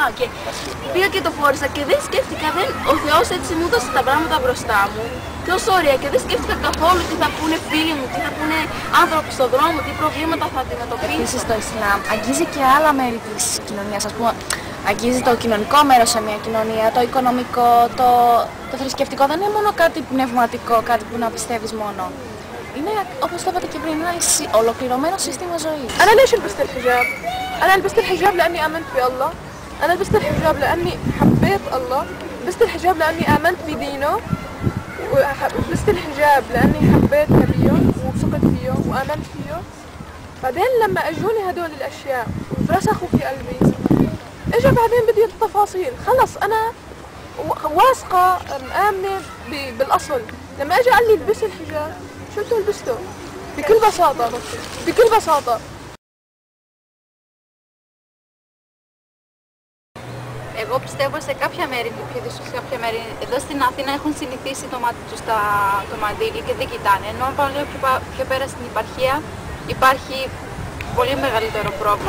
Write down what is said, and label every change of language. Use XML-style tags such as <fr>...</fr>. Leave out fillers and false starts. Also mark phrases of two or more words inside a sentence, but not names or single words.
<el>Και πήγα και το φόρησα και δεν σκέφτηκα, ο Θεός έτσι μου έδωσε τα πράγματα μπροστά μου τόσο ωραία και δεν σκέφτηκα καθόλου τι θα πούνε φίλοι μου, τι θα πούνε άνθρωποι στον δρόμο, τι προβλήματα θα αντιμετωπίσουν. Επίσης το Ισλάμ αγγίζει και άλλα μέρη της κοινωνίας, ας πούμε. Αγγίζει το κοινωνικό μέρος σε μια κοινωνία, το οικονομικό, το θρησκευτικό. Δεν είναι μόνο κάτι πνευματικό, κάτι που να πιστεύεις μόνο. Είναι, όπως το είπατε και πριν, ένα ολοκληρωμένο σύστημα ζωής.</el> <ar>أنا ليش لبست الحجاب؟ أنا لبست الحجاب لأني آمنت بالله. أنا لبست الحجاب لأني حبيت الله. لبست الحجاب لأني آمنت بدينه. ولبست الحجاب لأني حبيت نبيه وثقت فيه وآمنت فيه. بعدين لما أجوني هدول الأشياء ورسخوا في قلبي، إجا بعدين بدي التفاصيل. خلص أنا واثقة مآمنة بالأصل. لما أجا قال لي البسي الحجاب، شو قلت له لبسته بكل بساطة، بكل بساطة.</ar> <el>Εγώ πιστεύω σε κάποια μέρη, σε κάποια μέρη εδώ στην Αθήνα έχουν συνηθίσει το μάτι τους το μαντίλι και δεν κοιτάνε. Ενώ πάνω πιο πέρα στην επαρχία υπάρχει πολύ μεγαλύτερο πρόβλημα.</el>